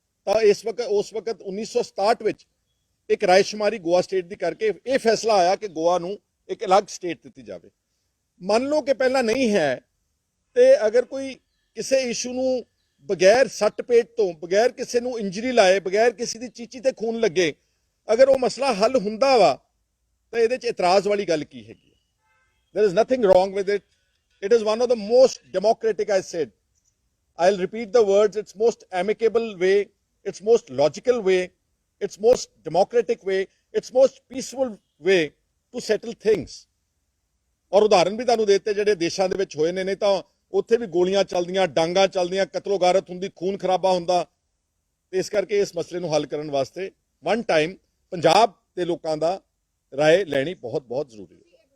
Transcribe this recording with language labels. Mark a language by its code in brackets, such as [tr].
[pa] ਤਾਂ ਉਸ ਵਕਤ 1967 ਵਿੱਚ ਇੱਕ ਰਾਇਸ਼ੁਮਾਰੀ ਗੋਆ ਸਟੇਟ ਦੀ ਕਰਕੇ ਇਹ ਫੈਸਲਾ ਆਇਆ ਕਿ ਗੋਆ ਨੂੰ ਇੱਕ ਅਲੱਗ ਸਟੇਟ ਦਿੱਤੀ ਜਾਵੇ। ਮੰਨ ਲਓ ਕਿ ਪਹਿਲਾਂ ਨਹੀਂ ਹੈ ਤੇ ਅਗਰ ਕੋਈ ਕਿਸੇ ਇਸ਼ੂ ਨੂੰ ਬਗੈਰ ਸੱਟ ਪੇਟ ਤੋਂ, ਬਗੈਰ ਕਿਸੇ ਨੂੰ ਇੰਜਰੀ ਲਾਏ, ਬਗੈਰ ਕਿਸੇ ਦੀ ਚੀਚੀ ਤੇ ਖੂਨ ਲੱਗੇ ਅਗਰ ਉਹ ਮਸਲਾ ਹੱਲ ਹੁੰਦਾ ਵਾ ਤਾਂ ਇਹਦੇ 'ਚ ਇਤਰਾਜ਼ ਵਾਲੀ ਗੱਲ ਕੀ ਹੈਗੀ? [en] There is nothing wrong with it. It is one of the most democratic, I said. I'll repeat the words. It's most amicable way. It's most logical way. It's most democratic way. It's most peaceful way to settle things. [pa] ਔਰ ਉਦਾਹਰਨ ਵੀ ਤੁਹਾਨੂੰ ਦਿੱਤੇ ਜਿਹੜੇ ਦੇਸ਼ਾਂ ਦੇ ਵਿੱਚ ਹੋਏ ਨੇ, ਨਹੀਂ ਤਾਂ ਉੱਥੇ ਵੀ ਗੋਲੀਆਂ ਚੱਲਦੀਆਂ, ਡਾਂਗਾ ਚੱਲਦੀਆਂ, ਕਤਲੋ-ਗਾਰਤ ਹੁੰਦੀ, ਖੂਨ ਖਰਾਬਾ ਹੁੰਦਾ। ਤੇ ਇਸ ਕਰਕੇ ਇਸ ਮਸਲੇ ਨੂੰ ਹੱਲ ਕਰਨ ਵਾਸਤੇ [en] one time [pa] ਪੰਜਾਬ ਦੇ ਲੋਕਾਂ ਦਾ ਰਾਏ ਲੈਣੀ ਬਹੁਤ ਬਹੁਤ ਜ਼ਰੂਰੀ ਹੈ।